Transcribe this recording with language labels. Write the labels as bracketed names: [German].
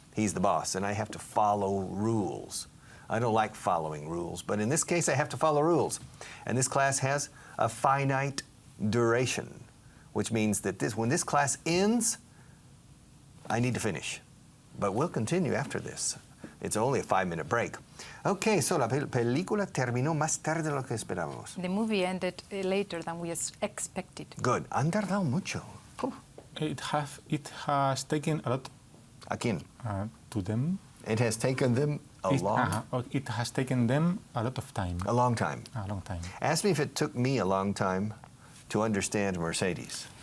[English] He's the boss, and I have to follow rules. I don't like following rules, but in this case, I have to follow rules. And this class has a finite duration, which means that when this class ends, I need to finish. But we'll continue after this. It's only a 5-minute break. [Spanish] Okay, so la película terminó más tarde de lo que esperábamos. [English] The movie ended later than we expected. Good. [Spanish] Han tardado mucho. [English] It has taken a lot [Spanish] ¿A quién? [English] to them. It has taken them It has taken them a lot of time. a long time. A long time. Ask me if it took me a long time to understand Mercedes.